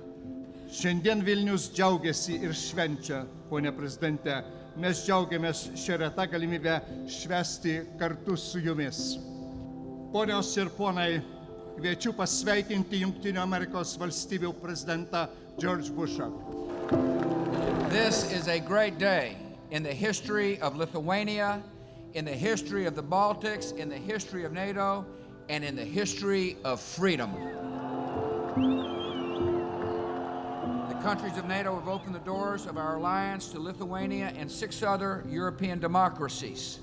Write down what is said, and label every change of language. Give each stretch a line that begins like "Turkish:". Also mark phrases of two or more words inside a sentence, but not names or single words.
Lithuanian: Šiandien Vilnius džiaugiasi ir švenčia, ponia prezidente. Mes džiaugiamės šią retą galimybę švęsti kartu su jumis. Ponios ir ponai, kviečiu pasveikinti Jungtinių Amerikos valstybių prezidentą George Bushą.
English: This is a great day in the history of Lithuania, in the history of the Baltics, in the history of NATO, and in the history of freedom. The countries of NATO have opened the doors of our alliance to Lithuania and 6 other European democracies.